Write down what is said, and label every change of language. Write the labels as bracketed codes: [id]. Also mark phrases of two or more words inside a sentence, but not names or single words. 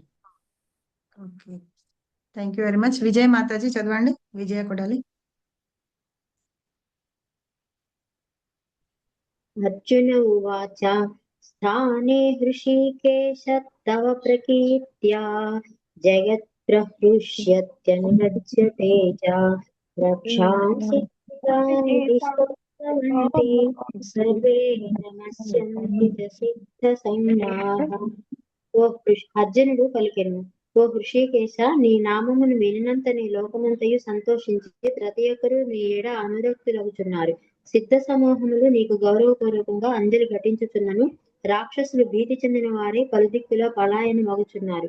[en] Okay, thank you very much. [te] విజయ మాతాజీ చదవండి. విజయ కొడాలి. [sa] అర్జున ఉవాచ స్థానే హృషికేశ తవ ప్రకీర్త్యా जगत्प्रहृष्यत्यनुरज्यते च रक्षांसि दिवानि दिशो द्रवन्ति सर्वे नमस्यन्ति च सिद्धसंज्ञाः [te] అర్జునుడు పలికెను, ఓ హృషికేశ, నీ నామమును వినినంత నీ లోకమంతయు సంతోషించి ప్రతి ఒక్కరూ నీ ఏడ అనురక్తులవుచున్నారు. సిద్ధ సమూహములు నీకు గౌరవపూర్వకంగా అంజలి ఘటించుచున్నను. రాక్షసులు భీతి చెందిన వారే పలుదిక్కుల పలాయన మగుచున్నారు.